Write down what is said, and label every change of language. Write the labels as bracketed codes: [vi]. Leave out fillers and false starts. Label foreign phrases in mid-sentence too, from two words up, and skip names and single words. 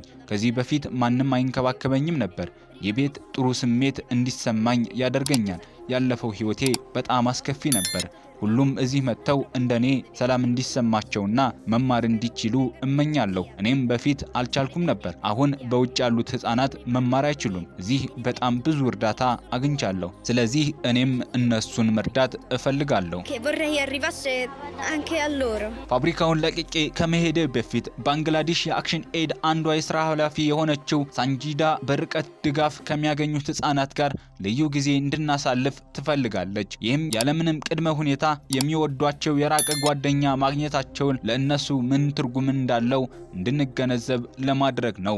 [am] ከዚህ በፊት ማንም አይንከባከበኝም ነበር። የቤት ጥሩ ስሜት እንዲሰማኝ ያደርገኛል። ያለፈው ህይወቴ በጣም አስከፊ ነበር። ሁሉም እዚህ መጥተው እንደኔ ሰላም እንዲሰማቸውና መማር እንዲችሉ እመኛለሁ። እኔም በፊት አልቻልኩም ነበር። አሁን በውጭ ያሉት ህፃናት መማር አይችሉም። እዚህ በጣም ብዙ እርዳታ አግኝቻለሁ። ስለዚህ እኔም እነሱን መርዳት እፈልጋለሁ። [it] Che vorrei arrivasse anche a loro. [am] ፋብሪካውን ለቅቄ ከመሄደ በፊት ባንግላዴሽ የአክሽን ኤድ አንዷ የስራ ኃላፊ የሆነችው ሳንጂዳ በርቀት ድጋፍ ከሚያገኙት ህፃናት ጋር ልዩ ጊዜ እንድናሳልፍ ትፈልጋለች። ይህም ያለምንም ቅድመ ሁኔታ የሚወዷቸው የራቀ ጓደኛ ማግኘታቸውን ለእነሱ ምን ትርጉም እንዳለው እንድንገነዘብ ለማድረግ ነው።